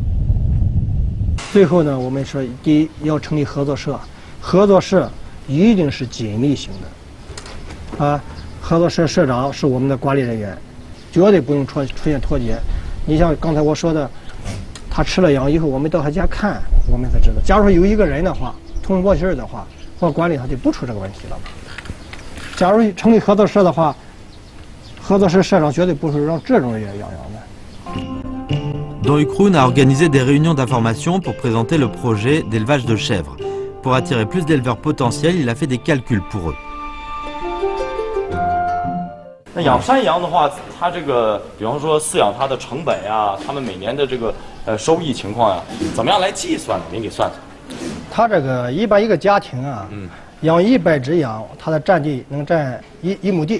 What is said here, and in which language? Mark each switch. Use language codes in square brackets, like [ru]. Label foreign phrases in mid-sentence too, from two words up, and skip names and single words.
[zh] 最后呢，我们说，第一要成立合作社，合作社一定是紧密型的，啊，合作社社长是我们的管理人员，绝对不用出现脱节。你像刚才我说的，他吃了羊以后，我们到他家看，我们才知道。假如有一个人的话，通过气儿的话，或管理他就不出这个问题了。假如成立合作社的话，合作社社长绝对不是让这种人养羊的。 [fr] Don Ukroon a organisé des réunions d'information pour présenter le projet d'élevage de chèvres. Pour attirer plus d'éleveurs potentiels, il a fait des calculs pour eux. [zh] 那养山羊的话，它这个，比方说饲养它的成本呀，他们每年的这个收益情况呀，怎么样来计算呢？您给算算。他这个一般一个家庭啊，养100只羊，它的占地能占一亩地。